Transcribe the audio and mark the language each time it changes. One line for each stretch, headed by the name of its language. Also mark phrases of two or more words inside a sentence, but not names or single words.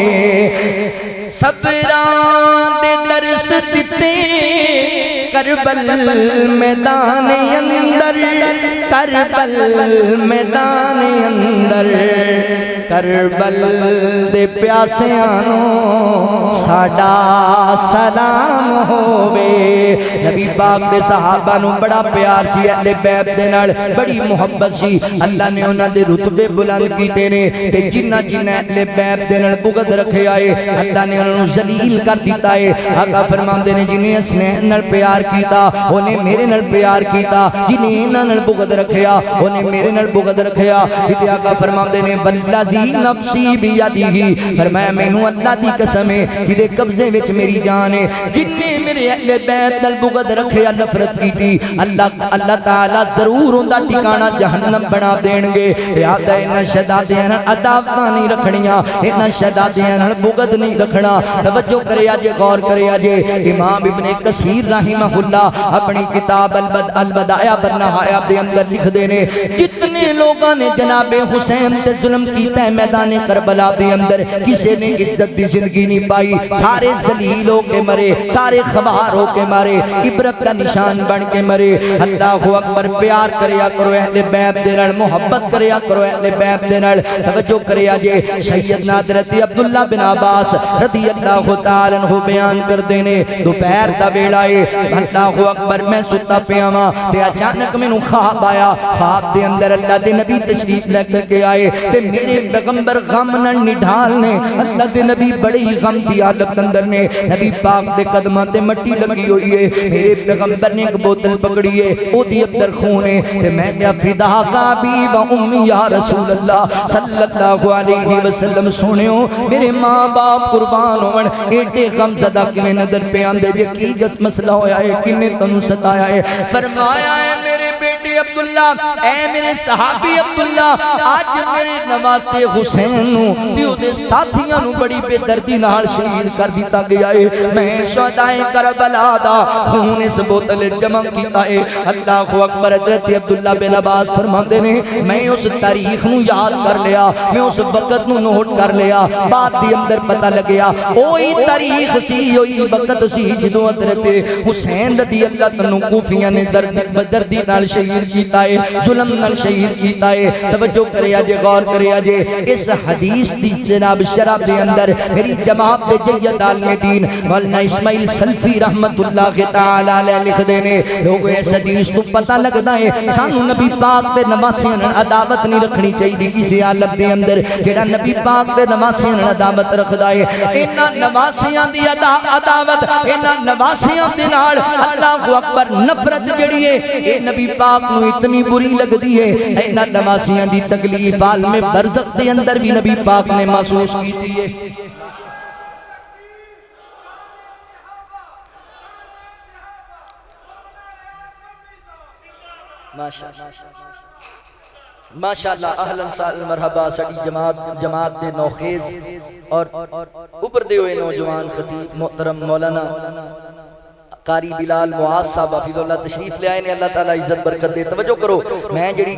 Punjabi: صبراں دے درس دتے کربل میدان اندر، کربل میدان اندر، کربل دے پیاسیاں نوں ساڈا سلام ہووے۔ نبی پاک دے صحابہ نوں بڑا پیار سی، اہل بیت دے نال بڑی محبت سی۔ اللہ نے انہاں دے رتبے بلند کیتے نے تے جنہ جنہ اہل بیت دے نال بغض رکھیا ہے اللہ نے انہاں نوں ذلیل کر دتا ہے۔ آقا فرماندے نے جنہیں حسنین نال پیار کیتا اونے میرے نال پیار کیتا، جنہیں انہاں نال بغض رکھیا اونے میرے نال بغض رکھیا۔ تے آقا فرماندے نے
Arabic: والذی نفسی بیدہ،
Punjabi: فرمایا مینوں اللہ دی قسم ہے جدے قبضے وچ میری جان ہے، جنہیں میرے اہل بیت نال بغض رکھیا، نفرت کیتی، اللہ تعالی ضرور اوندا ٹھکانہ جہنم بنا دین گے۔ لہذا انہاں شہزادیاں نال عداوتاں نہیں رکھنیاں، انہاں شہزادیاں نال بغض نہیں رکھنا۔ توجہ کریا جے، غور کریا جے۔ امام ابن کثیر
Arabic: رحمہ اللہ
Punjabi: اپنی کتاب البدایہ والنہایہ دے اندر لکھ دے نے جتنے لوگاں نے جناب حسین تے ظلم کیتا ہے میدان کربلا دے اندر، کسے نے عزت دی زندگی نہیں پائی، سارے ذلیل ہو کے مرے، سارے خوار ہو کے مرے،
Urdu: عبرت کا نشان
Punjabi: بن کے مرے۔
Arabic: اللہ اکبر،
Punjabi: پیار کریا کرو اہل بیت دے نال، محبت کریا کرو اہل بیت دے نال۔ توجہ کریا جے، سیدنا حضرت عبداللہ بن عباس
Arabic: رضی اللہ تعالی عنہ
Punjabi: بیان کر دینے دوپہر دا ویلا ہے،
Arabic: اللہ اکبر،
Punjabi: میں ستا پیا ہاں تے اچانک مینوں خواب آیا، خواب دے اندر اللہ دے نبی تشریف لے کر کے آئے تے میرے پیغمبر غم نال نڈھال نے، اللہ دے نبی بڑی غم دی حالت اندر نے، نبی پاک دے قدماں تے مٹی لگی ہوئی ہے، میرے پیغمبر نے ایک بوتل پکڑی ہے، او دی اندر خون ہے تے میں کہا
Arabic: فداک ابی و امی یا رسول اللہ صلی اللہ علیہ وسلم،
Punjabi: سنیو میرے ماں باپ قربان ہون، ایڈے غم زدہ کنے نظر پہ آندے جے کی گس مسئلہ ہویا ہے، کنے تنو ستایا ہے؟ فرمایا ہے میرے بیٹے عبداللہ، اے میرے صحابی عبداللہ، آج میرے نواسے حسین نو تے او دے ساتھیاں نو بڑی بے دردی نال شہید کر دیتا گیا ہے میں شہدائے کربلا دا خون اس بوتل جمع کیتا ہے
Arabic: اللہ اکبر
Punjabi: حضرت عبداللہ بن عباس فرماندے نے میں اس تاریخ نو یاد کر لیا میں اس وقت نو نوٹ کر لیا بعد دی اندر پتہ لگیا اوہی تاریخ سی اوہی وقت سی جدو حضرت حسین
Arabic: رضی اللہ عنہ
Punjabi: کوفیاں نے دردی نال شہید کیتا ہے ظلم نال شہید کیتا ہے توجہ کریا جے غور کریا جے اس حدیث دی جناب شرح دے اندر میری جماعت دے جید عالم دین مولانا اسماعیل سلفی
Arabic: رحمت اللہ تعالی علیہ
Punjabi: لکھ دینے لوگ اس حدیث تو پتہ لگدا ہے سانو نبی پاک دے نمازیاں نال عداوت نہیں رکھنی چاہیے کسی حالت دے اندر جڑا نبی پاک دے نمازیاں نال عداوت رکھدا ہے انہاں نمازیاں دی عداوت انہاں نمازیاں دے نال
Arabic: اللہ اکبر
Punjabi: نفرت جڑی ہے اے نبی پاک نو اتنی بری لگدی ہے انہاں نمازیاں دی تکلیف عالم برزخ دے اندر بھی نبی پاک نے محسوس کیتی ہے ماشاءاللہ
Arabic: اہلا سہلا مرحبا
Punjabi: سڑی جماعت دے نوخیز اور ابھردے ہوئے نوجوان خطیب محترم مولانا قاری بلال معاذ صاحب
Arabic: حفظ اللہ
Punjabi: تشریف لے آئے نے اللہ تعالیٰ عزت برکت دے توجہ کرو میں جڑی